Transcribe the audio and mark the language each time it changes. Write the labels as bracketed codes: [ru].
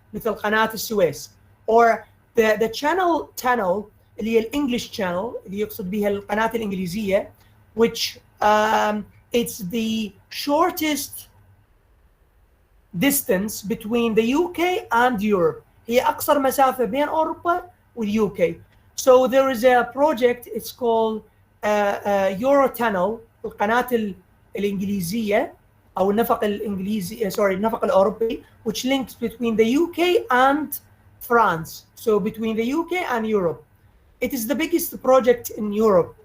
[ar] مثل قناة السويس. [en] Or the channel tunnel [ar] اللي هي الانجليش channel اللي يقصد بها القناة الإنجليزية, [en] which it's the shortest distance between the UK and Europe. [ar] هي أقصر مسافة بين أوروبا والUK. [en] So there is a project, it's called Eurotunnel, [ar] القناة الإنجليزية أو النفق الإنجليزي, النفق الأوروبي, [en] which links between the UK and France. So between the UK and Europe. It is the biggest project in Europe.